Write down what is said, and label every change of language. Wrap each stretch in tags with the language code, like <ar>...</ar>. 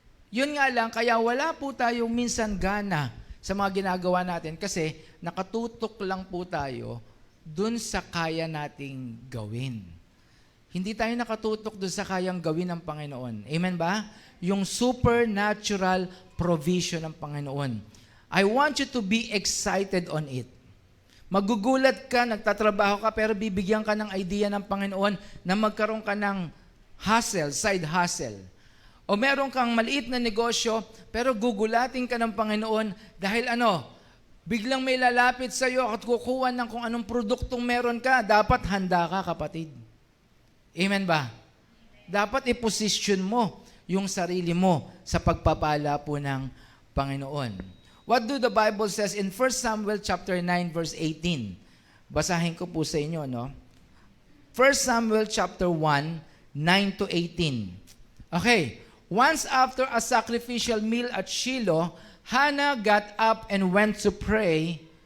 <tl>Yun nga lang, kaya wala po tayong minsan gana sa mga ginagawa natin kasi nakatutok lang po tayo dun sa kaya nating gawin. Hindi tayo nakatutok dun sa kayang gawin ng Panginoon. Amen ba? Yung supernatural provision ng Panginoon.</tl> <en>I want you to be excited on it.</en> <tl>Magugulat ka, nagtatrabaho ka, pero bibigyan ka ng idea ng Panginoon na magkaroon ka ng hustle, side hustle. O meron kang maliit na negosyo, pero gugulatin ka ng Panginoon dahil biglang may lalapit sa iyo at kukuha ng kung anong produktong meron ka. Dapat handa ka, kapatid. Amen ba? Dapat i-position mo yung sarili mo sa pagpapala po ng Panginoon.</tl> <en>What do the Bible says in 1 Samuel chapter 9 verse 18?</en> <tl>Basahin ko po sa inyo, 1 Samuel chapter 1, 9 to 18. Okay.</tl> <en>Once after a sacrificial meal at Shiloh, Hannah got up and went to pray.</en>